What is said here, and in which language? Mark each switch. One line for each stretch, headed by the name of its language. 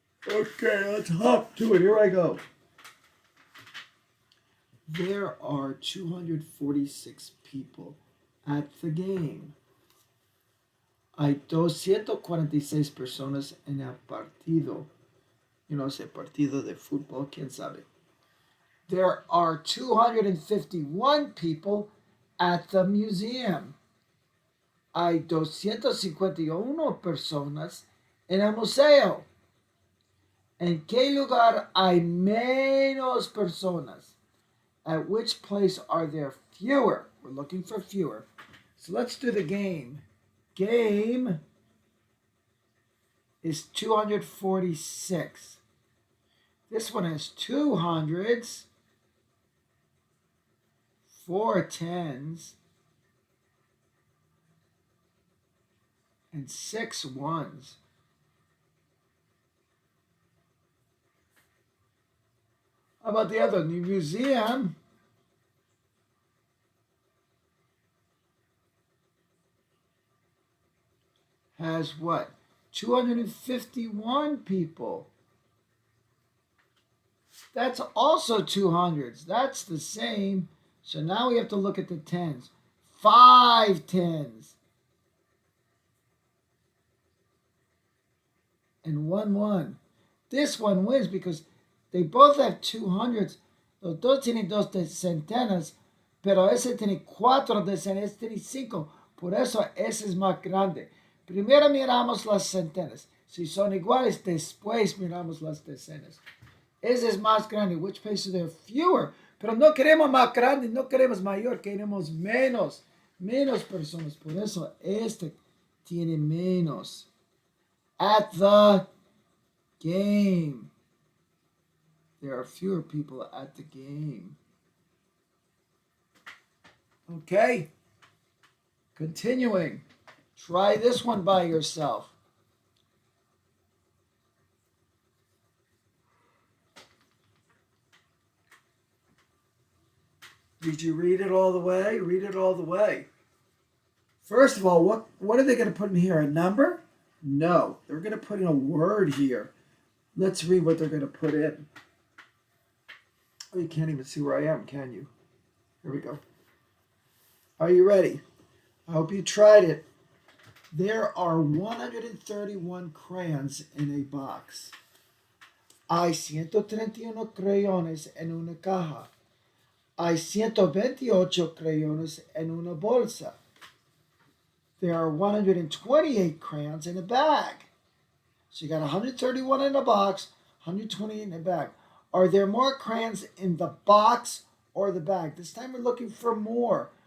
English: Okay, let's hop to it. Here I go. There are 246 people at the game.
Spanish: Hay 246 personas en el partido.
English: You know,
Spanish: ese partido de fútbol, quién sabe.
English: There are 251 people at the museum.
Spanish: Hay 251 personas en el museo. ¿En qué lugar hay menos personas?
English: At which place are there fewer? We're looking for fewer. So let's do the game. Game is 246. This one has 2 hundreds, 4 tens, and 6 ones. How about the other? The museum has what? 251 people. That's also 200s. That's the same. So now we have to look at the tens. 5 tens. And 1 1. This one wins because they both have 200s.
Spanish: Los dos tienen 2 centenas, pero ese tiene 4 decenas, ese tiene 5. Por eso ese es más grande. Primero miramos las centenas. Si son iguales, después miramos las decenas. Ese es más grande.
English: Which place are there fewer?
Spanish: Pero no queremos más grande, no queremos mayor, queremos menos. Menos personas. Por eso este tiene menos.
English: At the game. There are fewer people at the game. Okay. Continuing. Try this one by yourself. Did you read it all the way? Read it all the way. First of all, what are they going to put in here? A number? No. They're going to put in a word here. Let's read what they're going to put in. Oh, you can't even see where I am, can you? Here we go. Are you ready? I hope you tried it. There are 131 crayons in a box.
Spanish: Hay 131 crayones en una caja. Hay 128 crayones en una bolsa.
English: There are 128 crayons in a bag. So you got 131 in a box, 128 in a bag. Are there more crayons in the box or the bag? This time we're looking for more.